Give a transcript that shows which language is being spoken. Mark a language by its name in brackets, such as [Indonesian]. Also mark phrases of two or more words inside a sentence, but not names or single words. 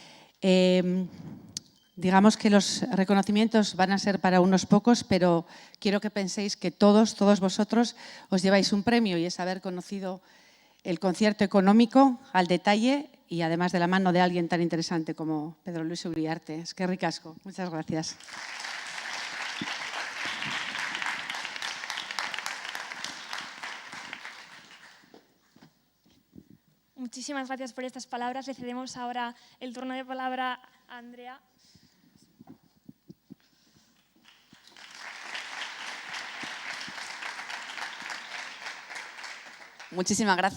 [Spanish] Digamos que los reconocimientos van a ser para unos pocos, pero quiero que penséis que todos vosotros os lleváis un premio y es haber conocido el concierto económico al detalle y además de la mano de alguien tan interesante como Pedro Luis Uriarte. [Basque] Eskerrik asko. [Spanish] Muchas gracias. Muchísimas gracias por estas palabras. Le cedemos ahora el turno de palabra a Andrea. Muchísimas gracias.